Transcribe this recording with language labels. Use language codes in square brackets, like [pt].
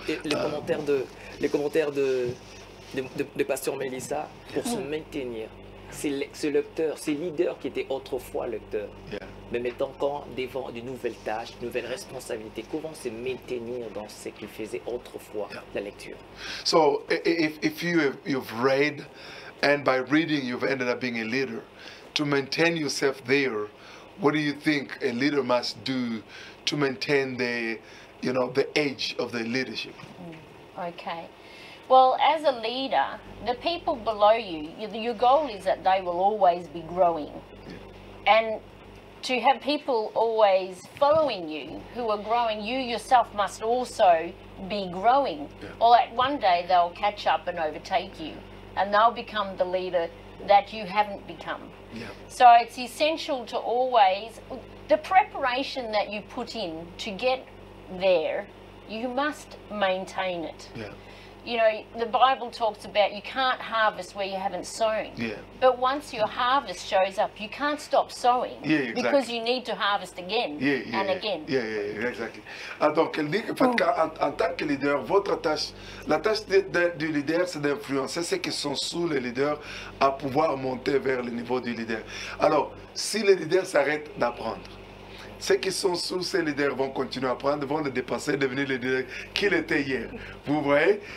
[fr] Et les commentaires de Pasteur Melissa, pour se maintenir, ce lecteur, ces leaders qui étaient autrefois lecteurs, mais maintenant quand devant de nouvelles tâches, de nouvelles responsabilités, comment se maintenir dans ce qu'ils faisaient autrefois, la lecture? [en] So, if you've read, and by reading you've ended up being a leader, to maintain yourself there, what do you think a leader must do to maintain the edge of the leadership? Okay. Well, as a leader, the people below you, your goal is that they will always be growing. And to have people always following you who are growing, you yourself must also be growing. Or at one day they'll catch up and overtake you, and they'll become the leader that you haven't become. So it's essential to always, the preparation that you put in to get there, you must maintain it. you know, the Bible talks about you can't harvest where you haven't sown. Yeah. But once your harvest shows up, you can't stop sowing. Yeah, exactly. Because you need to harvest again and again. Yeah, exactly. [fr] Ah, donc, elle dit qu'en en tant que leader, votre tâche, la tâche du leader, c'est d'influencer ceux qui sont sous le leader à pouvoir monter vers le niveau du leader. Alors, si le leader s'arrête d'apprendre, ceux qui sont sous ces leaders vont continuer à apprendre, vont le dépasser, devenir le leader qu'il était hier. Vous voyez?